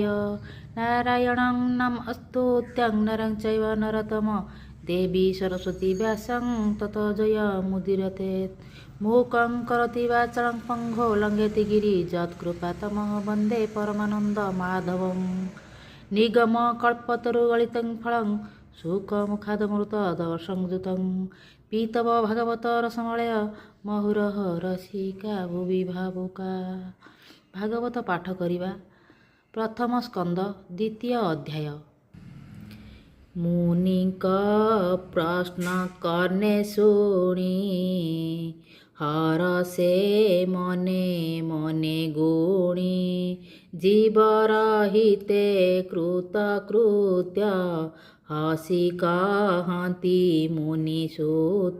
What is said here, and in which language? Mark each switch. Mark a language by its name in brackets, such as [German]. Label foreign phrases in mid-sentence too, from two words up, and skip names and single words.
[Sanskrit] नारायणं नमस्तुत्यं नरं चैव नरोत्तमं देवी सरस्वती व्यासं ततो जयमुदीरयेत्। मूकं करोति वाचालं पङ्गुं लङ्घयति गिरिं यत्कृपातमहं वन्दे परमानन्दमाधवं। निगमकल्पतरुगलितं फलं सुखमुखादमृतदर्शनयुतं पीतव भागवत रसमलय ମହୁରହ ରସିକା ଭୁବି ଭାବୁକା। [Odia] ଭାଗବତ ପାଠ କରିବା। ପ୍ରଥମ ସ୍କନ୍ଦ ଦ୍ୱିତୀୟ ଅଧ୍ୟାୟ। ମୁନିଙ୍କ ପ୍ରଶ୍ନ କର୍ଣ୍ଣେ ଶୁଣି ହରଷେ ମନେ ମନେ ଗୁଣି ଜୀବର ହିତେ କୃତକୃତ୍ୟ ହସି କହନ୍ତି ମୁନିସୁତ।